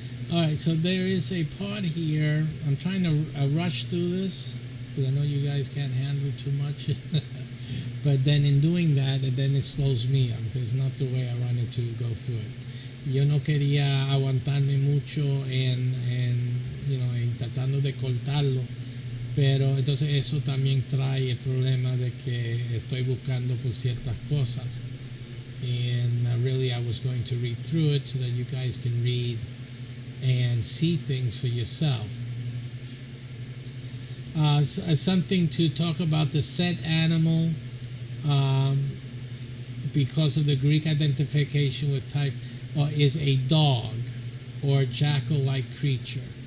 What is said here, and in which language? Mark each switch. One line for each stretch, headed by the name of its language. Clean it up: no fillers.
English: All right, so there is a part here. I'm trying to rush through this because I know you guys can't handle too much. But then in doing that, then it slows me up because it's not the way I wanted to go through it.
Spanish: Yo no quería aguantarme mucho en tratando de cortarlo, pero entonces eso también trae el problema de que estoy buscando por ciertas cosas.
English: And really I was going to read through it so that you guys can read and see things for yourself. Something to talk about the set animal, because of the Greek identification with type, is a dog or jackal-like creature.